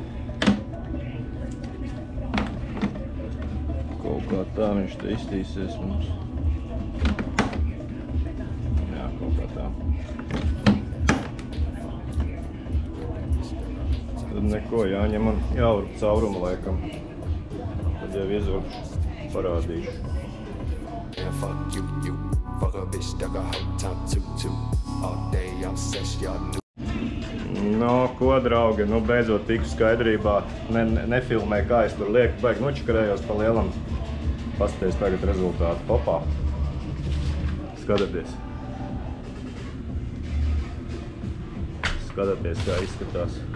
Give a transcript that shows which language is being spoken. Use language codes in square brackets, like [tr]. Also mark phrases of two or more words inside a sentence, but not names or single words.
[lv] Kaut kā tā viņš te iztīsies mums. Jā, kaut kā tā. Tad neko jāņem un jāurp caurumu laikam. Tad jau iezurpšu, parādīšu. [en] Fuck you, fuck a bitch that got hot top too. All day I'm sex, y'all knew. [lv] No, ko, draugi, nu beidzot tiku skaidrībā. Nefilmēju, kā es tur lieku, baigi nočakarējos pa lielam. Paskaties tagad rezultātu. Hopā. Skatieties. Skatieties, kā izskatās.